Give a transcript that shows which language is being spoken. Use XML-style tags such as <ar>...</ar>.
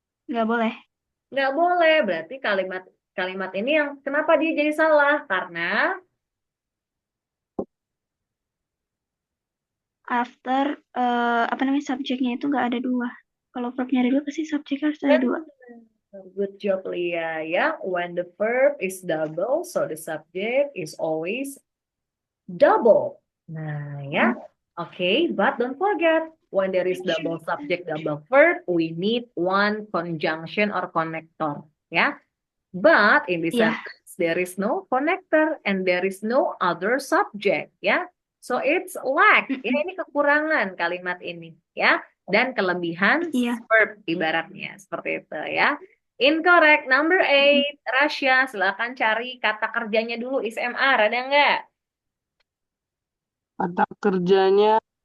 <id>nggak boleh. Nggak boleh. Berarti kalimat kalimat ini yang kenapa dia jadi salah? Karena</id> <en>After</en> <id>apa namanya subjeknya itu nggak ada dua. Kalau verbnya ada dua pasti subjeknya harus ada dua.</id> <en>good job Lia ya. When the verb is double, so the subject is always double.</en> <id>Nah ya.</id> <en>Okay, but don't forget when there is double subject, double verb, we need one conjunction or connector. Ya. But in this</en> <id>Iya.</id> <en>sentence, there is no connector and there is no other subject, ya. So it's lack, ya Mm-mm.</en> <id>ini kekurangan kalimat ini, ya. Dan kelebihan Iya. verb ibaratnya seperti itu, ya.</id> <en>Incorrect, number Mm-mm.</en> <id>8. Rasya, silakan cari kata kerjanya dulu, is MR, ada nggak? Kata kerjanya</id>